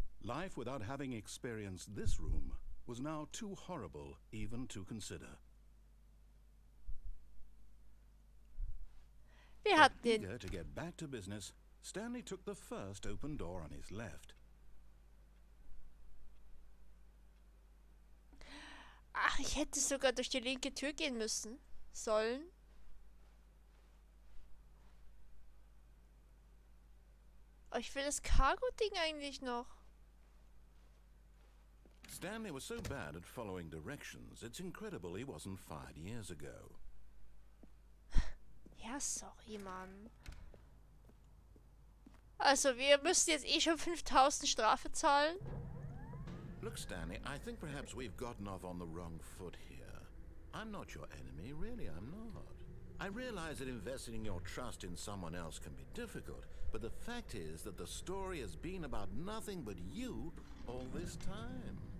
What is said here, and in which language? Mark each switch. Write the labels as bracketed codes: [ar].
[en] Life without having experienced this room was now too horrible even to consider. Eager to get back to business, Stanley took the first open door on his left. [de] Ach, ich hätte sogar durch die linke Tür gehen müssen. Sollen. Oh, ich will das Cargo-Ding eigentlich noch. [en] Stanley was so bad at following directions, it's incredible he wasn't fired years ago. [de] Ja, sorry, Mann. Also, wir müssen jetzt eh schon 5000 Strafe zahlen. [en] Look, Stanley, I think perhaps we've gotten off on the wrong foot here. I'm not your enemy, really, I'm not. I realize that investing your trust in someone else can be difficult, but the fact is that the story has been about nothing but you all this time.